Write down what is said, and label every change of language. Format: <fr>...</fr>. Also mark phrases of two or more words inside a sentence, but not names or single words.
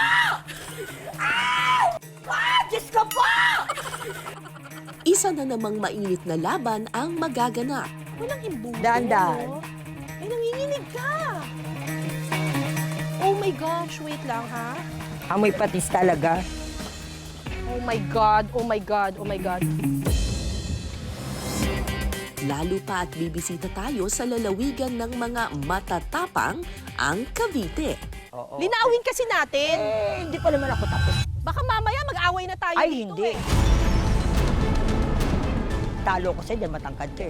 <tl>Ay! Diyos ko po! Isa na namang mainit na laban ang magaganap. Walang imbuto. Dahan-dahan. no? Ay, nanginginig ka!</tl> <en>Oh my gosh,</en> <tl>wait lang ha. Amoy patis talaga.</tl> <en>Oh my God, oh my God, oh my God.</en> <tl>Lalo pa at bibisita tayo sa lalawigan ng mga matatapang ang Cavite. Oo. Linawin kasi natin. Hindi pa naman ako tapos. Baka mamaya mag-away na tayo Ay, dito hindi. eh. Talo ko sa'yo, dyan matangkad ka eh.</tl>